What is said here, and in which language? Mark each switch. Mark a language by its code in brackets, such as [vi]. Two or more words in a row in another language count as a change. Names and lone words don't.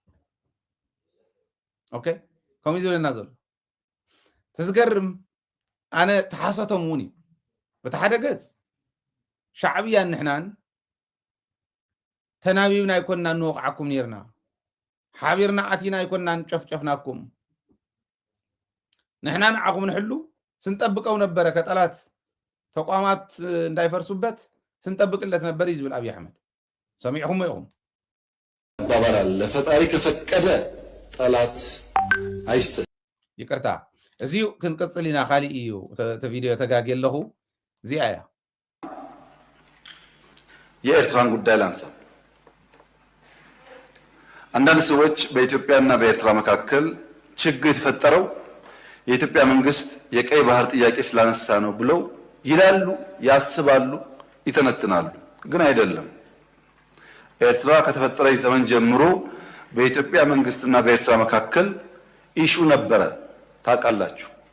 [ti] ኦኬ ከምኡ ዝብለና ዘሎ ተዝገርም ኣነ ተሓሰቶም እውን እዩ በቲ ሓደ ገፅ ሻዕብያን ንሕናን ተናቢብና ይኮንና ንወቕዓኩም ነርና ሓቢርና ኣቲና ይኮንና ንጨፍጨፍናኩም ንሕና ንዓኹም ንሕሉ [am] ስንጠብቀው ነበረ ከጠላት ተቋማት እንዳይፈርሱበት ስንጠብቅለት ነበር [ti] ይዝብል አብይ አሕመድ ሰሚዕኹም ይኹም [am] አባባል አለ ፈጣሪ ከፈቀደ ጠላት አይስጥ [ti] ይቅርታ እዚሁ ክንቀጽልና ኻሊ እዩ ተቪዲዮ ተጋገለኹ እዚያ ያ [am] የኤርትራን ጉዳይ ላንሳ አንዳንድ ሰዎች በኢትዮጵያና በኤርትራ መካከል ችግር የተፈጠረው የኢትዮጵያ መንግስት የቀይ ባህር ጥያቄ ስላነሳ ነው ብለው ይላሉ ያስባሉ ይተነትናሉ ግን አይደለም ኤርትራ ከተፈጠረች ዘመን ጀምሮ በኢትዮጵያ መንግስትና በኤርትራ መካከል ኢሹ ነበረ ታውቃላችሁ